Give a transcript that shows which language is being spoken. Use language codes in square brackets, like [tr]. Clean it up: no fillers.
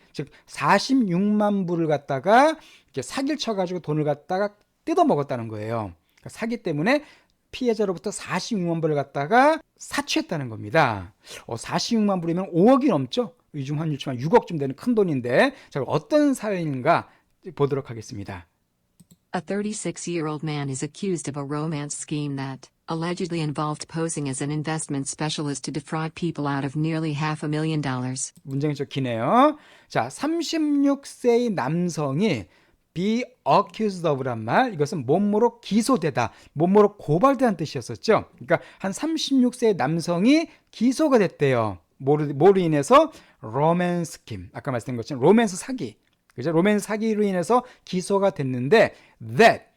[ko] 즉 46만 불을 갖다가 이렇게 사기를 쳐가지고 돈을 갖다가 뜯어 먹었다는 거예요. 그러니까 사기 때문에 피해자로부터 46만 불을 갖다가 사취했다는 겁니다. 46만 불이면 5억이 넘죠. 요즘 환율 치면 6억쯤 되는 큰 돈인데, 자, 어떤 사연인가 보도록 하겠습니다. [en] A 36-year-old man is accused of a romance scheme that allegedly involved posing as an investment specialist to defraud people out of nearly $500,000. [ko] 문장이 좀 기네요. 자, 36세의 남성이 [en] be accused of [ko] 란 말, 이것은 뭐뭐로 기소되다, 뭐뭐로 고발되다는 뜻이었었죠. 그러니까 한 36세의 남성이 기소가 됐대요. 뭐로 인해서? 로맨스 스kim. 아까 말씀드린 것처럼 로맨스 사기. 그죠? 로맨스 사기로 인해서 기소가 됐는데 that